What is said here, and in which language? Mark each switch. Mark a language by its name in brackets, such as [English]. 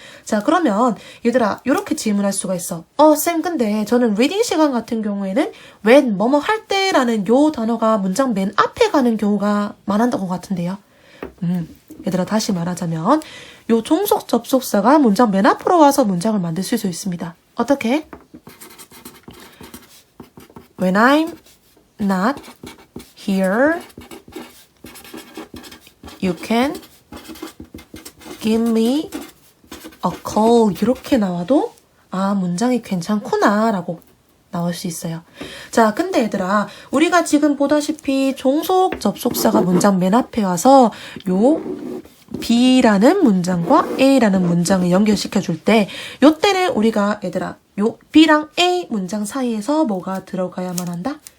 [Korean] 자, 그러면 얘들아 요렇게 질문할 수가 있어. 쌤, 근데 저는 리딩 시간 같은 경우에는 when 뭐뭐 할 때라는 요 단어가 문장 맨 앞에 가는 경우가 많았던 것 같은데요. 얘들아, 다시 말하자면 요 종속 접속사가 문장 맨 앞으로 와서 문장을 만들 수 있습니다. 어떻게? [English] When I'm not here, you can give me a call [Korean] 이렇게 나와도 문장이 괜찮구나 라고 나올 수 있어요. 자, 근데 얘들아, 우리가 지금 보다시피 종속 접속사가 문장 맨 앞에 와서 요 B라는 문장과 A라는 문장을 연결시켜 줄 때, 요때는 우리가 얘들아 요 B랑 A 문장 사이에서 뭐가 들어가야만 한다?